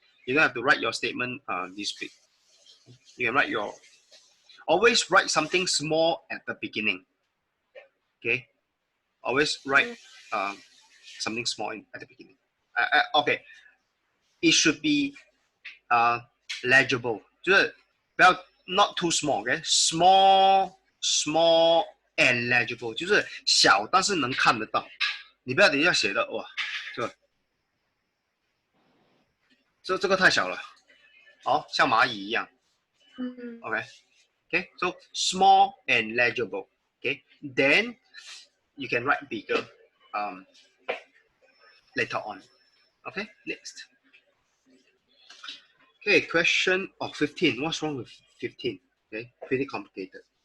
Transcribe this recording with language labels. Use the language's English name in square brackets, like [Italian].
[English] You don't have to write your statement this big. You can write always write something small at the beginning, okay? Always write something small at the beginning. Okay, it should be legible. [Chinese] 就是不要 [English] not too small, okay? Small and legible， [Chinese] 就是小但是能看得到。你不要等一下写的哇，这个太小了，好像蚂蚁一样。 [English] Okay, so small and legible. Okay, then you can write bigger later on. Okay, next. Okay, question 15. What's wrong with 15? Okay, pretty complicated.